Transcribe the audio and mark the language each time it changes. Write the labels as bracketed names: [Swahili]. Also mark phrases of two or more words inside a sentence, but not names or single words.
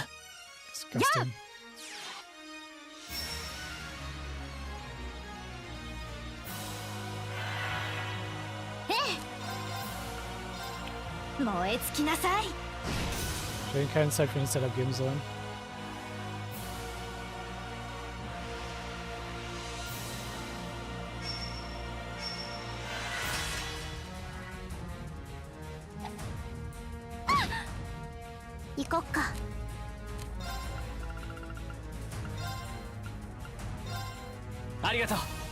[Japanese] Disgusting. 燃え尽きなさい。 [German] Ich hätte ihnen keine Zeit für den Setup geben sollen. [Japanese] 行こっか。ありがとう。